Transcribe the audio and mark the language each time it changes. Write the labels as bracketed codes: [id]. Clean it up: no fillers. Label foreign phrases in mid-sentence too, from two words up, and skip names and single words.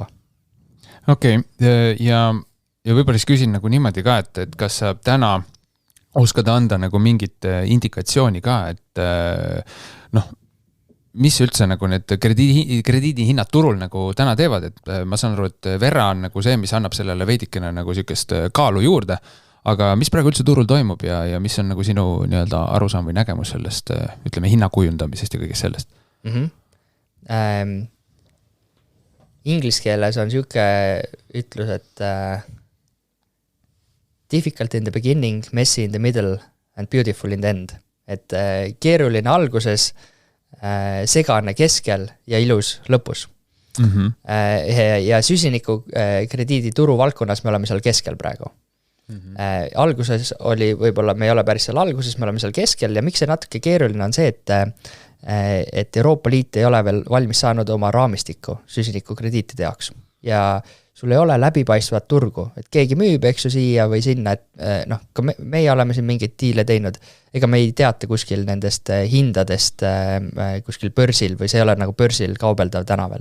[et] Okei, ja võib-olla siis küsin nagu niimoodi ka, et kas sa täna oskad anda nagu mingit indikatsiooni ka, et mis üldse nagu need krediidihinnad turul nagu täna teevad, et ma saan aru, et Verra on nagu see, mis annab sellele veidikene nagu sükest kaalu juurde, aga mis praegu üldse turul toimub ja mis on nagu sinu nii-öelda arusaam või nägemus sellest, ütleme, hinnakujundamisest ja kõigest sellest? Inglise keeles on siuke ütlus, et [en] difficult in the beginning, messy in the middle and beautiful in the end. [et] Et keeruline alguses, segane keskel ja ilus lõpus. Ja süsiniku krediidi turu valdkonnas me oleme seal keskel praegu. Alguses oli võib-olla, me ei ole päris seal alguses, me oleme seal keskel ja miks see natuke keeruline on see, et Euroopa Liit ei ole veel valmis saanud oma raamistikku süsiniku krediitide jaoks ja sul ei ole läbipaistvat turgu, et keegi müüb, eks ju siia või sinna, et ka meie oleme siin mingeid diile teinud, ega me ei teata kuskil nendest hindadest kuskil börsil või see ei ole nagu börsil kaubeldav tänavel.